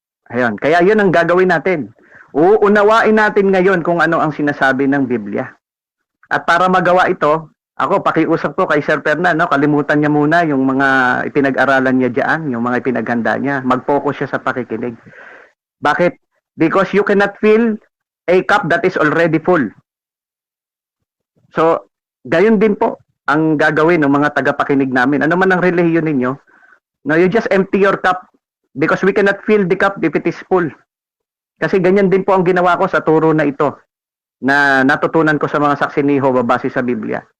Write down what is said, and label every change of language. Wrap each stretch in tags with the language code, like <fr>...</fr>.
<tl>Ayun, kaya yun ang gagawin natin. Uunawain natin ngayon kung ano ang sinasabi ng Biblia. At para magawa ito, ako, pakiusap ko kay Sir Fernan, kalimutan niya muna yung mga ipinag-aralan niya dyan, yung mga ipinaghanda niya. Mag-focus siya sa pakikinig. Bakit?</tl> <en>Because you cannot fill a cup that is already full.</en> <tl>So, gayon din po ang gagawin ng mga tagapakinig namin. Ano man ang relihiyon ninyo, no,</tl> <en>you just empty your cup because we cannot fill the cup if it is full.</en> <tl>Kasi ganyan din po ang ginawa ko sa turo na ito na natutunan ko sa mga saksi ni Jehovah base sa Biblia.</tl>